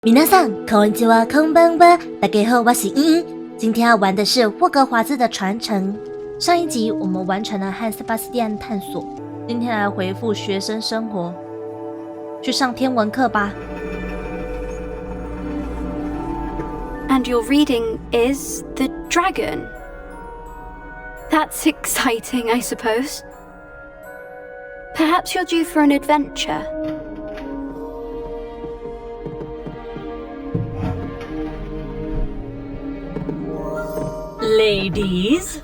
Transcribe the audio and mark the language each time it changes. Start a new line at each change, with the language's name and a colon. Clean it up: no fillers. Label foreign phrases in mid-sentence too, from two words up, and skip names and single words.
Japanese: 皆さんこんにちはこんばんは，
Chinese: 大家好，我是茵茵。今天要玩的是霍格华兹的传承。上一集我们完成了和塞巴斯蒂安探索，今天来回复学生生活，去上天文课吧。
English: And your reading is The Dragon. That's exciting, I suppose. Perhaps you're due for an adventure. Ladies,